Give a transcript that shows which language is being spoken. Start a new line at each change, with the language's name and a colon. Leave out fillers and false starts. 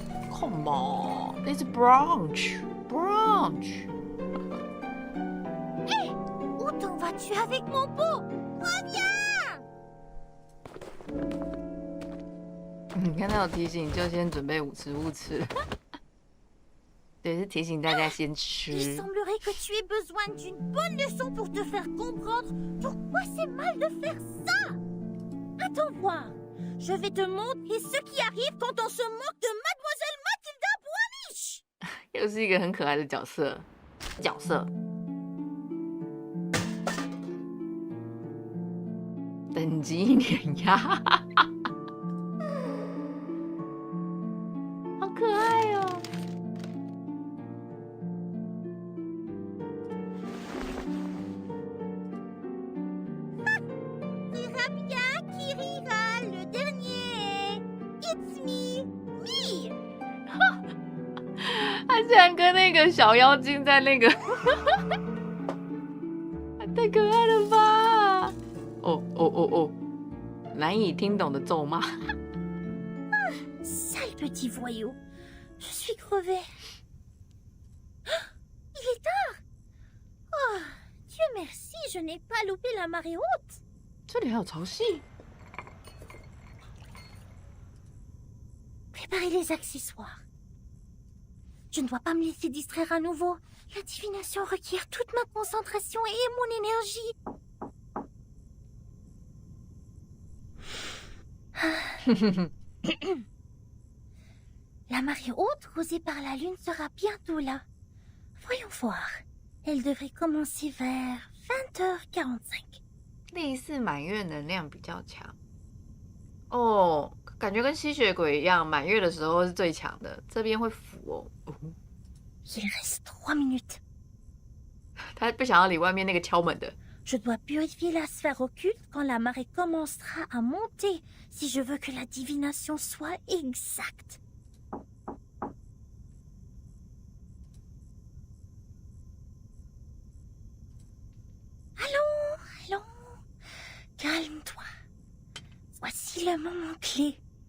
English: Come on, it's brunch, brunch.
French: Hé, où t'en vas-tu avec mon pot? Reviens!
Chinese: 你看到有提醒，就先準備午吃。對，是提醒大家先吃。
French: Il semblerait que tu aies besoin d'une bonne leçon pour te faire comprendre pourquoi c'est mal de faire ça. Attends voir. Je vais te montrer ce qui arrive quand on se moque de Mademoiselle Mathilda Boaniche.
Chinese: 又是一個很可愛的角色。等級碾壓，好可愛哦！
French: Rira bien qui rira le dernier.
English: It's me, me.
Chinese: 他竟然跟那個小妖精在那個，太可愛了吧！哦，難以聽懂的咒罵。
French: Sale petit voyou. Je suis crevée. Il est tard. Oh, Dieu merci, je n'ai pas loupé la marée haute.
Chinese: 这里还有潮汐。
French: Préparez les accessoires. Je ne dois pas me laisser distraire à nouveau. La divination requiert toute ma concentration et mon énergie. La marée haute causée par la lune sera bientôt là. Voyons voir. Elle devrait commencer vers 20h45.
Chinese: 类似满月能量比较强。哦，感觉跟吸血鬼一样，满月的时候是最强的。这边会浮哦。
French: Il reste 3 minutes.
Chinese: 他不想要理外面那個敲門的。
French: Je dois purifier la sphère occulte quand la marée commencera à monter si je veux que la divination soit exacte. Allons. Calme-toi. Voici le moment clé.